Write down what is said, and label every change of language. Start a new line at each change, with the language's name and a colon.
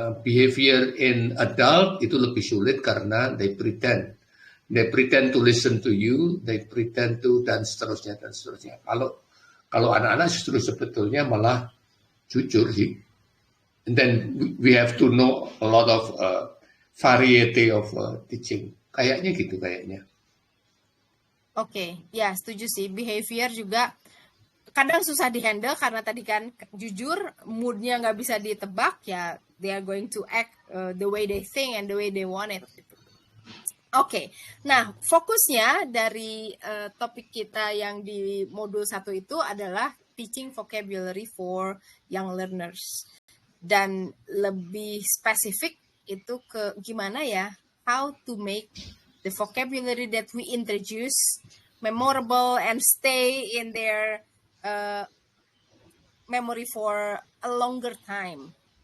English: Behavior in adult
Indonesian: itu lebih sulit karena
English: they pretend. They pretend to listen to you, they pretend to
Indonesian: dan seterusnya dan seterusnya. Kalau anak-anak justru sebetulnya malah jujur sih.
English: And then we have to know a lot of variety of teaching.
Indonesian: Kayaknya gitu kayaknya. Oke, ya setuju sih. Behavior juga kadang susah dihandle karena tadi kan jujur moodnya nggak bisa ditebak ya.
English: They are going to act the way they think and the way they want it.
Indonesian: Oke, nah fokusnya dari topik kita yang di modul 1 itu adalah
English: teaching vocabulary for young learners.
Indonesian: Dan lebih spesifik itu ke gimana ya,
English: how to make the vocabulary that we introduce memorable and stay in their memory for a longer time.